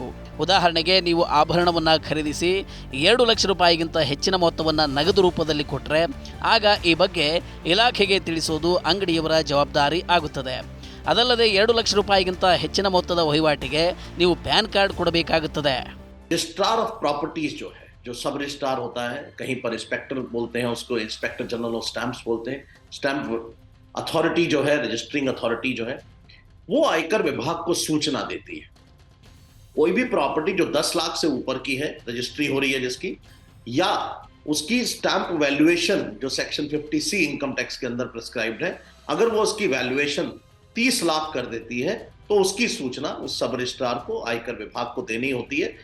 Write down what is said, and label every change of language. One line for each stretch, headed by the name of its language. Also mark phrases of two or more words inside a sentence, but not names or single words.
Kannada: ಉದಾಹರಣೆಗೆ, ನೀವು ಆಭರಣವನ್ನು ಖರೀದಿಸಿ 2 ಲಕ್ಷ ರೂಪಾಯಿಗಿಂತ ಹೆಚ್ಚಿನ ಮೊತ್ತವನ್ನು ನಗದು ರೂಪದಲ್ಲಿ ಕೊಟ್ಟರೆ ಆಗ ಈ ಬಗ್ಗೆ ಇಲಾಖೆಗೆ ತಿಳಿಸೋದು ಅಂಗಡಿಯವರ ಜವಾಬ್ದಾರಿ ಆಗುತ್ತದೆ. ಅದಲ್ಲದೆ 2 ಲಕ್ಷ ರೂಪಾಯಿಗಿಂತ ಹೆಚ್ಚಿನ ಮೊತ್ತದ ವಹಿವಾಟಿಗೆ ನೀವು
English: PAN card
Kannada: ಕೊಡಬೇಕಾಗುತ್ತದೆ.
English: Registrar of Properties
Hindi: जो
English: sub registrar
Hindi: होता है, कहीं पर इंस्पेक्टर बोलते हैं उसको,
English: Inspector General of Stamps
Hindi: बोलते हैं,
English: stamp authority
Hindi: जो है,
English: registering authority
Hindi: जो है, वो आयकर विभाग को सूचना देती है. कोई भी प्रॉपर्टी जो 10 लाख से ऊपर की है, रजिस्ट्री हो रही है जिसकी, या उसकी
English: stamp valuation
Hindi: जो
English: section 50C income tax
Hindi: के अंदर प्रिस्क्राइब्ड है, अगर वो उसकी वैल्यूएशन 30 लाख कर देती है तो उसकी सूचना उस
English: sub registrar
Hindi: को आयकर विभाग को देनी होती है।